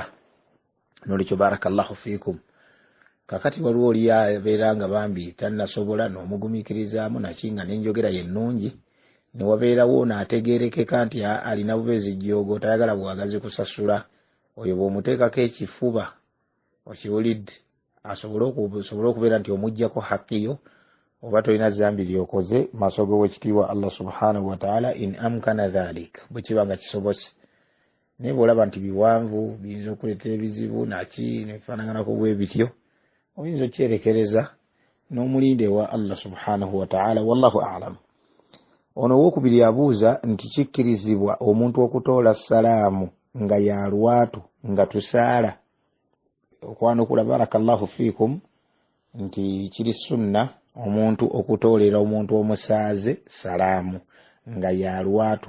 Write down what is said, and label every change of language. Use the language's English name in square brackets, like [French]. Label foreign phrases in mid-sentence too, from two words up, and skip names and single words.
[Ganda] N'olwekyo [Arabic] بارك الله فيكم, [Ganda] kakati waliwo oli abeera nga bambi tannasobola n'omugumiikirizaamu naki nga n'enjogera yennungi, ne wabeerawo n'ategeerekeka nti alina bubeezi jjoogo, tayagala bwagazi kusasula. Oyo bw'omuteekako ekifuba, okiwulidde, asobole okubeera nti omuggyako hakkiyo, oba tolina zambi lyokoze maaso g'owekitiibwa [Arabic] الله سبحانه وتعالى, إن أمكن ذلك, [Ganda] bwe kiba nga kisobose. Naye bw'olaba nti biwanvu biyinza okuleetera ebizibu naki nebifaanaganako bwe bityo, oyinza okyerekereza n'omulinde wa [Arabic] الله سبحانه وتعالى. والله أعلم. [Ganda] Ono wokubiri abuuza nti kikkirizibwa omuntu okutoola salaamu nga ya lwatu nga tusaala. Okwanukula [Arabic] بارك الله فيكم [Ganda] nti kiri sunna omuntu okutoolera omuntu omusaaze salaamu nga ya lwatu.